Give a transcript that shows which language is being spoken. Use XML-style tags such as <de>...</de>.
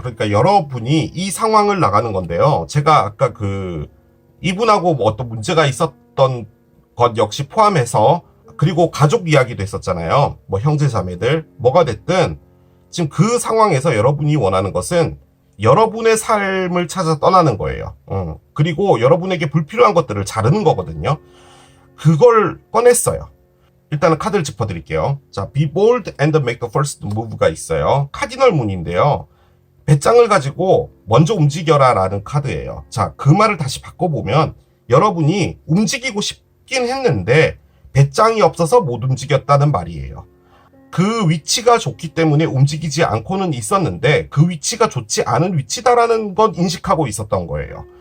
<ko>그러니까 여러분이 이 상황을 나가는 건데요. 제가 아까 이분하고 뭐 어떤 문제가 있었던 것 역시 포함해서 그리고 가족 이야기도 했었잖아요. 뭐 형제 자매들 뭐가 됐든 지금 그 상황에서 여러분이 원하는 것은 여러분의 삶을 찾아 떠나는 거예요. 그리고 여러분에게 불필요한 것들을 자르는 거거든요. 그걸 꺼냈어요. 일단은 카드를 짚어드릴게요.</ko> <en>자, Be bold and make the first move가</en> <ko>있어요. 카디널 문인데요. 배짱을 가지고 먼저 움직여라 라는 카드예요. 자, 그 말을 다시 바꿔보면 여러분이 움직이고 싶긴 했는데 배짱이 없어서 못 움직였다는 말이에요. 그 위치가 좋기 때문에 움직이지 않고는 있었는데 그 위치가 좋지 않은 위치다라는 건 인식하고 있었던 거예요.</ko>